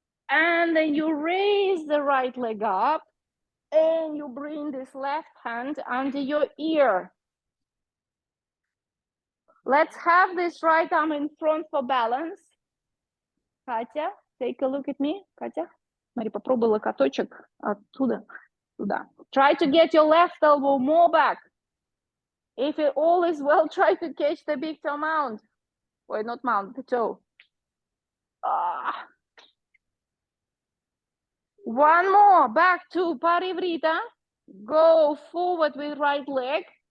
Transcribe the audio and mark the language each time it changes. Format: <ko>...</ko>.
<en>And then you raise the right leg up and you bring this left hand under your ear. Let's have this right arm in front for balance. Katya, take a look at me.</en> <ru>Katya, смотри, попробуй локоточек оттуда туда.</ru> <en>Try to get your left elbow more back. If it all is well, try to catch the big toe mount. Or not mount, the toe. One more, back to Parivrita. Go forward with right leg.</en>